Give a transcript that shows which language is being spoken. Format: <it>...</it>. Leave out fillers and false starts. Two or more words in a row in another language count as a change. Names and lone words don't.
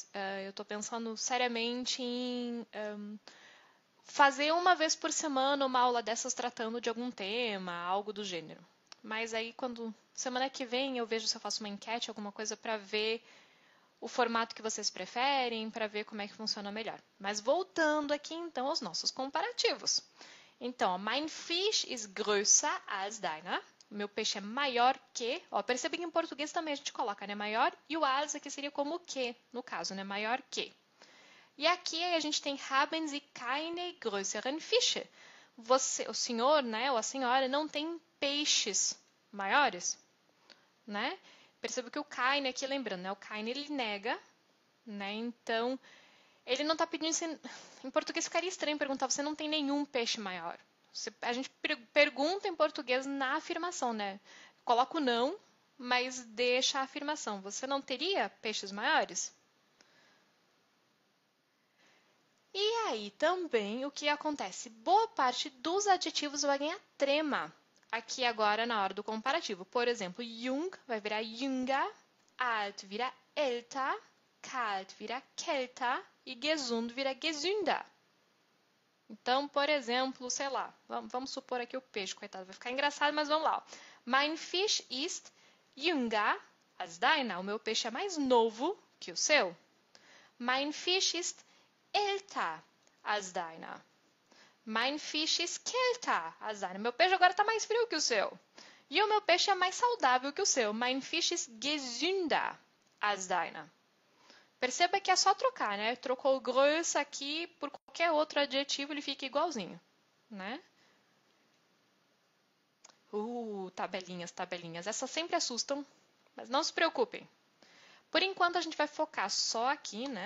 <pt>Eu tô pensando seriamente em fazer uma vez por semana uma aula dessas tratando de algum tema, algo do gênero. Mas aí, quando semana que vem, eu vejo se eu faço uma enquete, alguma coisa para ver o formato que vocês preferem, para ver como é que funciona melhor. Mas voltando aqui então aos nossos comparativos. Então,</pt> <de>mein Fisch ist größer als deiner.</de> <pt>O meu peixe é maior que. Ó, perceba que em português também a gente coloca, né? Maior. E o als aqui seria como o que, no caso, né? Maior que. E aqui a gente tem</pt> <de>haben Sie keine größeren Fische.</de> <pt>Você, o senhor, né? Ou a senhora não tem peixes maiores, né? Perceba que o keine aqui, lembrando, né? O keine ele nega, né? Então, ele não está pedindo. Em português ficaria estranho perguntar, você não tem nenhum peixe maior. A gente pergunta em português na afirmação, né? Coloca o não, mas deixa a afirmação. Você não teria peixes maiores? E aí também o que acontece? Boa parte dos adjetivos vai ganhar trema aqui agora na hora do comparativo. Por exemplo, jung vai virar jünger, alt vira älter, kalt vira kälter e gesund vira gesünder. Então, por exemplo, sei lá, vamos supor aqui o peixe, coitado, vai ficar engraçado, mas vamos lá.</pt> <de>Mein Fisch ist jünger als deiner.</de> <pt>O meu peixe é mais novo que o seu.</pt> <de>Mein Fisch ist älter als deiner. Mein Fisch ist kälter als deiner.</de> <pt>Meu peixe agora está mais frio que o seu. E o meu peixe é mais saudável que o seu.</pt> <de>Mein Fisch ist gesünder als deiner.</de> <pt>Perceba que é só trocar, né? Trocou o grosso aqui por qualquer outro adjetivo, ele fica igualzinho, né? Tabelinhas, tabelinhas. Essas sempre assustam, mas não se preocupem. Por enquanto, a gente vai focar só aqui, né?</pt>